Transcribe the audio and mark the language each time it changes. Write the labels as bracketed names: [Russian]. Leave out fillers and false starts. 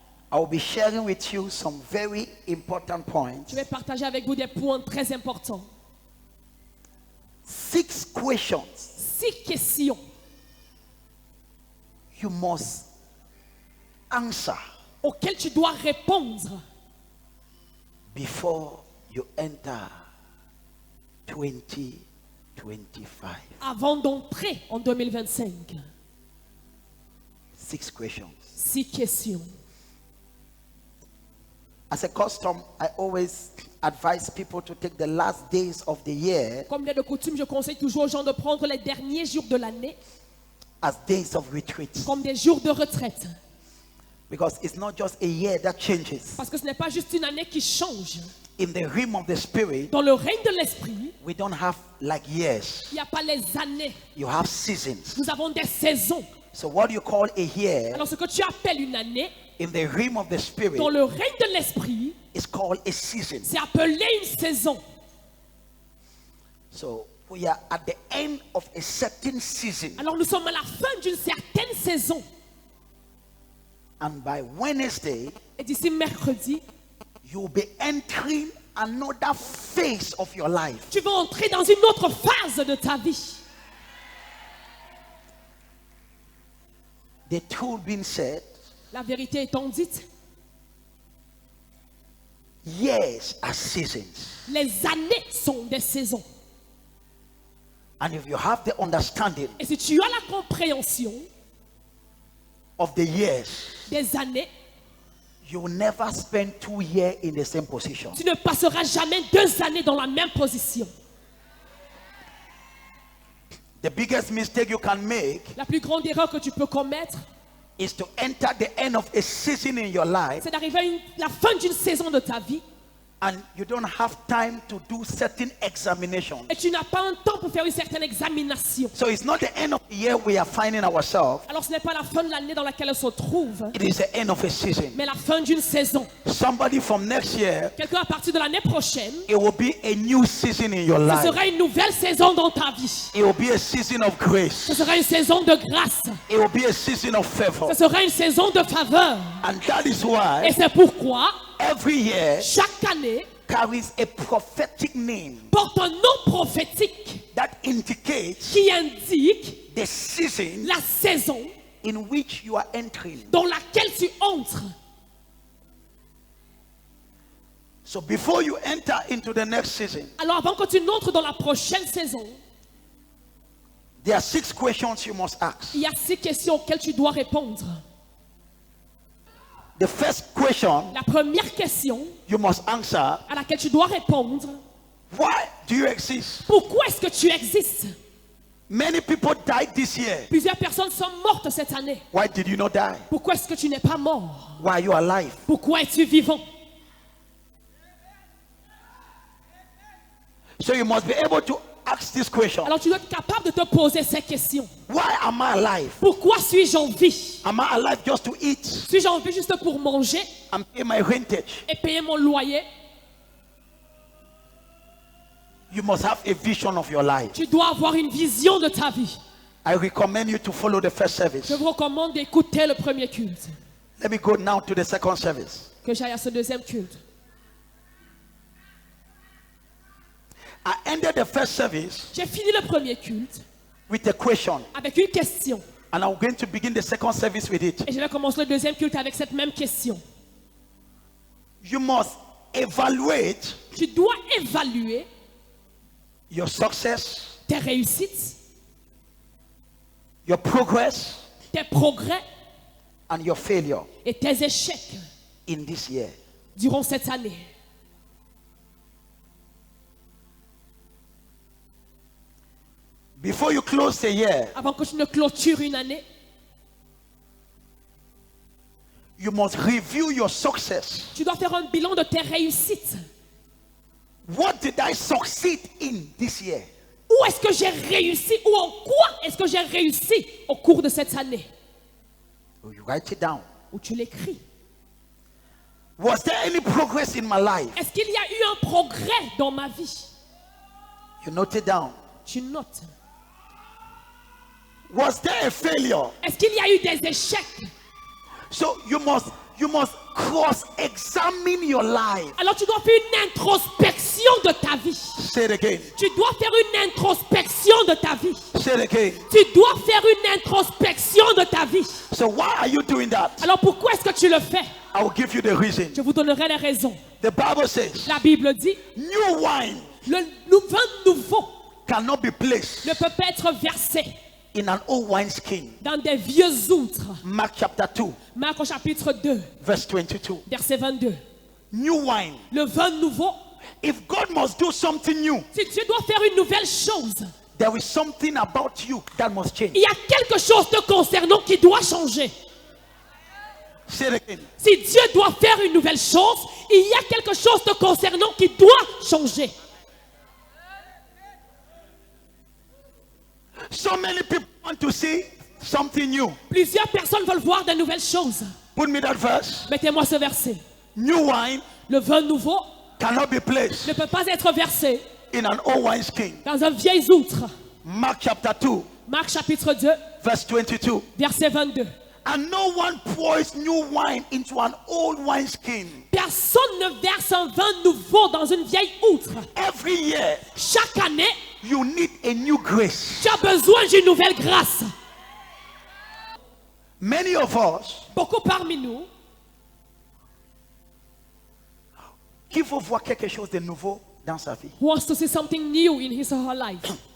[English] I will be sharing with you some very important points. [French] Je vais partager avec vous des points très importants. [English] 6 questions [French] 6 questions [English] you must answer [French] auxquelles tu dois répondre [English] before you enter 2025. [French] avant d'entrer en 2025. [English] 6 questions. [French] 6 questions. [English] As a custom, I always advise people to take the last days of the year [French] Comme il est de coutume, je conseille toujours aux gens de prendre les derniers jours de l'année [English] as days of retreat. [French] comme des jours de retraite. [English] Because it's not just a year that changes. [French] Parce que ce n'est pas juste une année qui change. [English] In the realm of the spirit, [French] Dans le règne de l'esprit, [English] we don't have like years. [French] il n'y a pas les années. [English] You have seasons. [French] Nous avons des saisons. [English] So what you call a year [French] Alors ce que tu appelles une année, [English] in the realm of the spirit [French] dans le règne de l'esprit, [English] is called a season. [French] c'est appelé une saison. [English] So we are at the end of a certain season, [French] Alors nous sommes à la fin d'une certaine saison. [English] and by Wednesday [French] Et d'ici mercredi, [English] you will be entering another phase of your life. [French] tu vas entrer dans une autre phase de ta vie. [English] The truth being said, [French] La vérité étant dite, [English] years are seasons. [French] les années sont des saisons. [English] And if you have the understanding [French] Et si tu as la compréhension [English] of the years, [French] des années, [English] you will never spend 2 years in the same position. [French] tu ne passeras jamais 2 années dans la même position. [English] The biggest mistake you can make [French] La plus grande erreur que tu peux commettre, [English] is to enter the end of a season in your life [French] c'est d'arriver à la fin d'une saison de ta vie [English] and you don't have time to do certain examinations. [French] et tu n'as pas un temps pour faire une certaine examination. [English] So it's not the end of the year we are finding ourselves. [French] Alors ce n'est pas la fin de l'année dans laquelle on se trouve, [English] It is the end of a season. [French] mais la fin d'une saison. [English] Somebody from next year, [French] Quelqu'un à partir de l'année prochaine, [English] it will be a new season in your [French] ce [English] life. [French] sera une nouvelle saison dans ta vie. [English] It will be a season of grace. [French] Ce sera une saison de grâce. [English] It will be a season of favor. [French] Ce sera une saison de faveur. [English] And that is why [French] c'est pourquoi [English] every year [French] chaque année [English] carries a prophetic name [French] porte un nom prophétique [English] that indicates [French] qui indique [English] the season [French] la saison [English] in which you are entering. [French] dans laquelle tu entres. [English] So before you enter into the next season, [French] Alors avant que tu n'entres dans la prochaine saison, [English] there are 6 questions you must ask. [French] il y a 6 questions auxquelles tu dois répondre. [English] The first question [French] La première question [English] you must answer: [French] à laquelle tu dois répondre, [English] why do you exist? [French] pourquoi est-ce que tu existes? [English] Many people died this year. [French] Plusieurs personnes sont mortes cette année. [English] Why did you not die? [French] Pourquoi est-ce que tu n'es pas mort? [English] Why are you alive? [French] Pourquoi es-tu vivant? [English] So you must be able to ask this question: [French] Alors tu dois être capable de te poser ces questions. [English] why am I alive? [French] Pourquoi suis-je en vie? [English] Am I alive just to eat [French] Suis-je en vie juste pour manger [English] and pay my rentage? [French] et payer mon loyer? [English] You must have a vision of your life. [French] Tu dois avoir une vision de ta vie. [English] I recommend you to follow the first service. [French] Je vous recommande d'écouter le premier culte. [English] Let me go now to the second service. [French] Que j'aille à ce deuxième culte. [English] I ended the first service [French] J'ai fini le premier culte [English] with a question, [French] avec une question. [English] and I'm going to begin the second service with it. [French] Et je vais commencer le deuxième culte avec cette même question. [English] You must evaluate [French] Tu dois évaluer [English] your success, [French] tes réussites, [English] your progress, [French] tes progrès [English] and your failure [French] et tes échecs [English] in this year. [French] durant cette année. [English] Before you close the year, [French] Avant que tu ne clôtures une année, [English] you must review your success. [French] tu dois faire un bilan de tes réussites. [English] What did I succeed in this year? [French] Où est-ce que j'ai réussi? Ou en quoi est-ce que j'ai réussi au cours de cette année? [English] Oh, you write it down. [French] Ou tu l'écris. [English] Was there any progress in my life? [French] Est-ce qu'il y a eu un progrès dans ma vie? [English] You note it down. [French] Tu notes. [English] Was there a failure? [French] Est-ce qu'il y a eu des échecs? [English] So you must you must cross-examine your life. [French] Alors tu dois faire une introspection de ta vie. [English] Say it again. [French] Tu dois faire une introspection de ta vie. [English] Say it again. [French] Tu dois faire une introspection de ta vie. [English] So why are you doing that? [French] Alors pourquoi est-ce que tu le fais? [English] I will give you the reason. [French] Je vous donnerai les raisons. [English] The Bible says, [French] La Bible dit, [English] new wine [French] le vin nouveau [English] cannot be placed [French] ne peut pas être versé [English] in an old wineskin. [French] dans des vieux outres. [English] Mark chapter 2, [French] Marc au chapitre 2, [English] verse 22. [French] verset 22. [English] New wine. [French] Le vin nouveau, [English] If God must do something new, [French] si Dieu doit faire une nouvelle chose, [English] there is something about you that must change. [French] il y a quelque chose te concernant qui doit changer. [English] Say it again. [French] Si Dieu doit faire une nouvelle chose, il y a quelque chose te concernant qui doit changer. [English] So many people want to see something new. [French] Plusieurs personnes veulent voir de nouvelles choses. [English] Put me that verse. [French] Mettez-moi ce verset. [English] New wine [French] Le vin nouveau [English] cannot be placed [French] ne peut pas être versé [English] in an old wineskin. [French] dans un vieil outre. [English] Mark chapter 2, [French] Marc chapitre 2, [English] verse 22. [French] verset 22. [English] And no one pours new wine into an old wineskin. [French] Personne ne verse un vin nouveau dans une vieille outre. [English] Every year, [French] Chaque année, [English] you need a new grace. [French] tu as besoin d'une nouvelle grâce. [English] Many of us, [French] Beaucoup parmi nous, qui veut voir quelque chose de nouveau dans sa vie. [English] wants to see something new in his or her life.